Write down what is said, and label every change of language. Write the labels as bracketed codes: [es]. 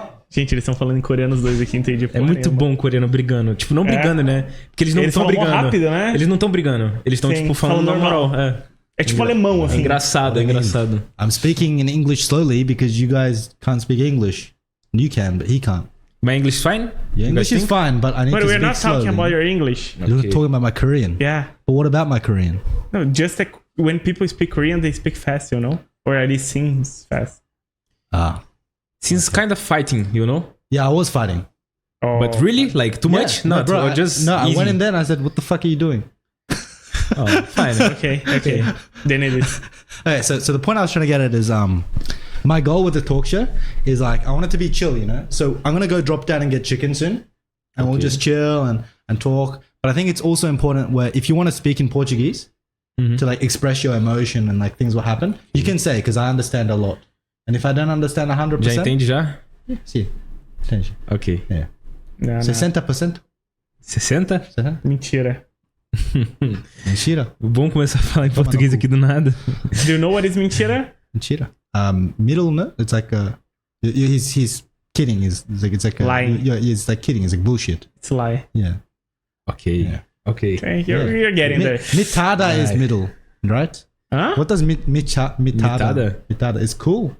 [pt] Gente, eles estão falando em coreano os dois aqui, entendi. É muito bom coreano brigando. Tipo, não brigando, né? Porque eles não estão brigando. Rápido, né? Eles não estão brigando. Eles estão, tipo, falando normal. É tipo alemão, assim. É engraçado. [en] I'm speaking in English slowly because you guys can't speak English. You can, but he can't. My English fine? Yeah, English is fine, but I need to speak slowly. But we're not talking about your English. You're talking about my Korean. Yeah. But what about my Korean? No, just like when people speak Korean, they speak fast, you know? Or at least sing fast. Since kind of fighting, you know? Yeah, I was fighting. Oh, but really? Like too much? No, bro, or just I easy? went in there and I said, what the fuck are you doing? Oh, fine. Okay. Then it is. Okay, so the point I was trying to get at is my goal with the talk show is like I want it to be chill, you know. So I'm gonna go drop down and get chicken soon, and we'll just chill and talk. But I think it's also important where if you want to speak in Portuguese to like express your emotion and like things will happen, you can say, because I understand a lot. And if I don't understand 100%, [pt] Já entende já? Sim, entende. Ok. [en] Yeah. [pt] Não. 60%? 60? Mentira. Mentira. Bom começar a falar em português aqui do nada. [en] Do you know what is mentira? Mentira. middle. No, it's like he's kidding. It's like lying. Yeah, it's like kidding. It's like bullshit. It's a lie. Yeah. Okay. Yeah. Okay. Okay, you're getting there. Mitada is middle, right? Huh? What does mitada? Mitada is cool.